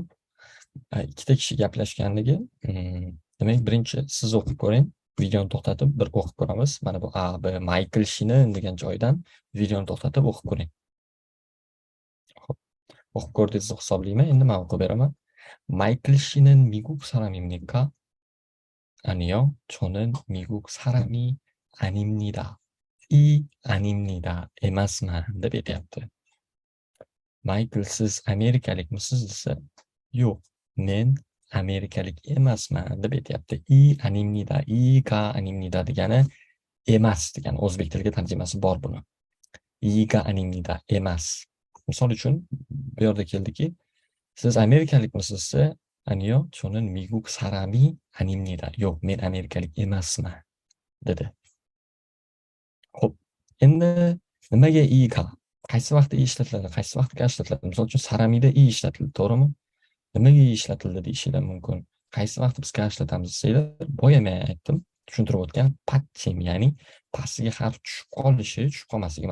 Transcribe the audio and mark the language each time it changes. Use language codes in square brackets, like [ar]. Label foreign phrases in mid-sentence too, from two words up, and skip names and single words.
[uz] Ikkita kishi gaplashganligi, demak, birinchi siz o'qib ko'ring. Videoni to'xtatib bir o'qib ko'ramiz. Mana bu A, B, Michael Shinin degan joydan videoni to'xtatib o'qib ko'ring. Xo'p, o'qib ko'rdingiz deb hisoblayman. Endi men o'qib beraman. Michael [ko] 씨는 미국 사람입니까? 아니요, 저는 미국 사람이 아닙니다. 이 아닙니다 [uz] emasman deb aytyapti. Michael, siz amerikalikmisiz desa, yo'q, men amerikalik emasman deb aytyapti. [ko] 이 아닙니다, 이가 아닙니다 [uz] degani emas degani, o'zbek tiliga tarjimasi bor buni. [ko] 이가 아닙니다 [uz] emas. Misol uchun bu yerda keldiki, siz amerikalikmisiz desa, [ko] 아니요, 저는 미국 사람이 아닙니다. [uz] yo'q, men amerikalik emasman dedi. Xo'p, endi nimaga iga? Qaysi vaqtda i ishlatiladi, qaysi vaqtda ga ishlatiladi? Misol uchun saramiyda i ishlatildi, to'g'rimi? Nimaga i ishlatildi deyishinglar mumkin. Qaysi vaqtda biz ga ishlatamiz desanglar, boya men aytdim, tushuntirib o'tgan patching, ya'ni pastiga harf tushib qolishi, tushib qolmasligi.